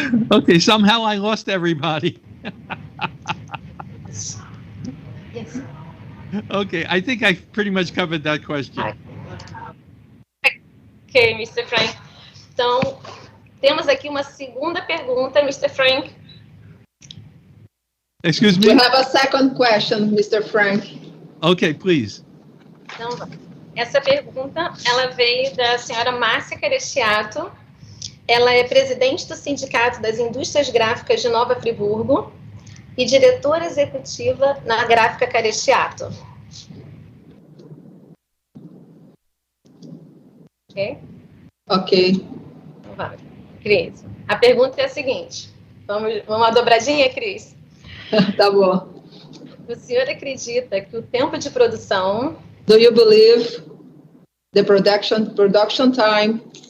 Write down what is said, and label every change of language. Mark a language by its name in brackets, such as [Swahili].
[English] okay, somehow I lost everybody. Yes. Okay, I think I pretty much covered that question. [Portuguese] Ok, Mr. Frank. Então, temos aqui uma segunda pergunta, Mr. Frank. [English] Excuse me? We have a second question, Mr. Frank. Okay, please. [Portuguese] Então, essa pergunta, ela veio da senhora Márcia Carestiato. Ela é presidente do Sindicato das Indústrias Gráficas de Nova Friburgo. e diretora executiva na Gráfica Carechiato. Ok? Ok. Vamos. Cris, a pergunta é a seguinte. Vamos uma dobradinha, Cris? Tá bom. O senhor acredita que o tempo de produção... [English] Do you believe the production time,